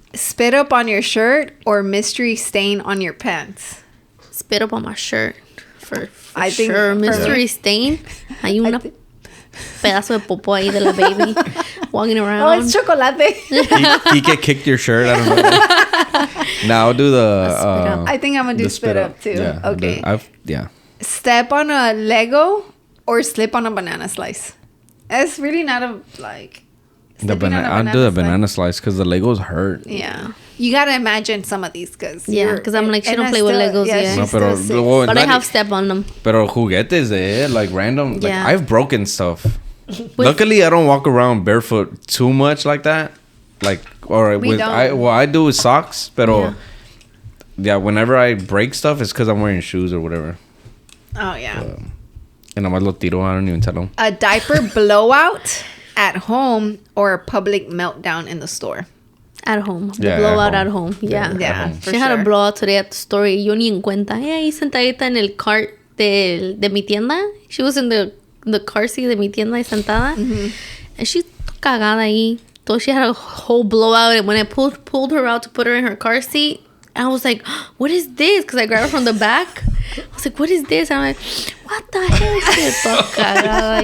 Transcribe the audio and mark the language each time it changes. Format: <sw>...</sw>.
<en>Spit up on your shirt or mystery stain on your pants? Spit up on my shirt. For I think sure. Mystery stain.</en> <es>Hay una pedazo de popo ahí de la baby</es> <en>walking around. Oh, it's chocolate. He get kicked your shirt. I don't know. Now I'll do the. I think I'm gonna do spit up too. Yeah, Okay. Yeah. Step on a Lego or slip on a banana slice. It's really not a like. I'll do the banana slice because the Legos hurt. Yeah. You gotta imagine some of these because I'm like, she don't play with Legos yet. No, but I have step on them.</en> <es>Pero juguetes,</es> <en>like random. Yeah. Like I've broken stuff. Luckily, I don't walk around barefoot too much like that. Like I do with socks.</en> <es>Pero</es> <en>yeah, whenever I break stuff, it's because I'm wearing shoes or whatever. Oh yeah. And</en> <es>nomás lo tiro.</es> <en>I don't even tell them. A diaper blowout at home or a public meltdown in the store. At home. The Yeah, blowout at at home. Yeah. Yeah. She had a blowout today at the store.</en> <es>Yo ni en cuenta. Ahí sentadita en el cart de mi tienda.</es> <en>She was in the car seat</en> <es>de mi tienda sentada.</es> <en>Mm-hmm. And she</en> <es>cagada ahí.</es> <en>So she had a whole blowout. And when I pulled her out to put her in her car seat, I was like, what is this? Because I grabbed her from the back. I was like, what is this? And I'm like, what the hell?</en>